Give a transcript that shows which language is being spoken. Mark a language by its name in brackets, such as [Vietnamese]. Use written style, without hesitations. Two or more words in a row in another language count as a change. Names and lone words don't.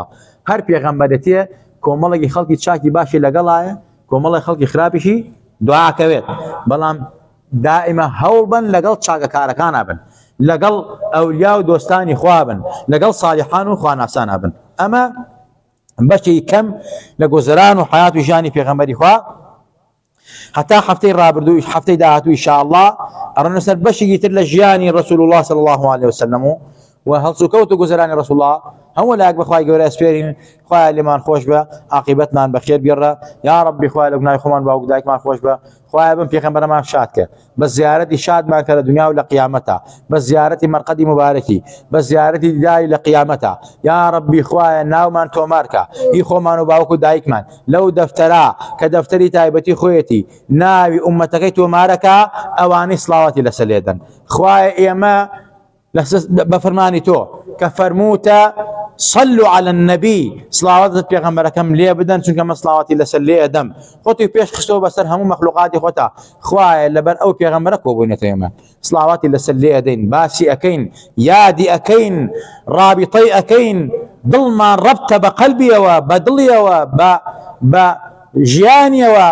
[Central Kurdish] هەر پێغەمبەرەتیە کۆمەڵێکی خەڵکی چاکی باشی لەگەڵایە کۆمەڵی خەڵکی خراپیشی دوعاکەوێت، بەڵام دائیمە هەوڵ بن لەگەڵ چاکەکارەکانە بن، لەگەڵ ئەولیا و دۆستانی خوا بن، لەگەڵ صالحان و خواناسانە بن. ئەمە بەشی کەم لە گۆزەران و حیات و ژیانی پێغەمبەری خوا. حتى هەفتەی ڕابردوو هەفتەی داهاتوو ئینشاءالله ئەڕۆینە سەر بەشێکی تر لە ژیانی ڕەسوول الله [Arabic] صلی الله عليه وسلم [Central Kurdish] و هەڵسوکەوت و گۆزەرانی ڕەسوول الله هەموو لایەک بەخوای گەورە ئەسپێرین. خوایە لێمان خۆش بە، عاقبەتمان بەخێر بێڕە. یا ڕەبی خوایە لە گوناهی خۆمان باوک دایکمان خۆش بە. خوایە بم پێغەمبەرمان شاد کە بە زیارەتی شادمان کە لە دنیا و لە قیامەتە، بە زیارەتی مەرقەدی مبارەکی، بە زیارەتی دیداری لە قیامەتە. یا ڕەبی خوایە ناومان تۆمارکە هی خۆمان و باوک و دایکمان لەو دەفتەرە کە دەفتەری تایبەتی خۆیەتی ناوی ئومەتەکەی تۆمارەکە ئەوانەی سڵاواتی لەسەر لێدەن. خوایە ئێمە بفرماني تو كفرموتا [Arabic] صلوا على النبي [Central Kurdish] صلوات پیغمبرکم لێ بدەن چونکە مە سڵاواتی لەسەر لێ ئەدەم خۆتی پێش خستەوە بەسەر هەموو مەخلوقاتی خۆتا. خوایە لەبەر ئەو پێغەمبەرە کۆبوونێتە ئێمە سڵاواتی لەسەر لێ ئەدەین، باسی ئەکەین، یادی ئەکەین، ڕابطەی ئەکەین، دڵمان ڕەبتە بە قەلبیەوە، بە دڵیەوە، بە ژیانیەوە،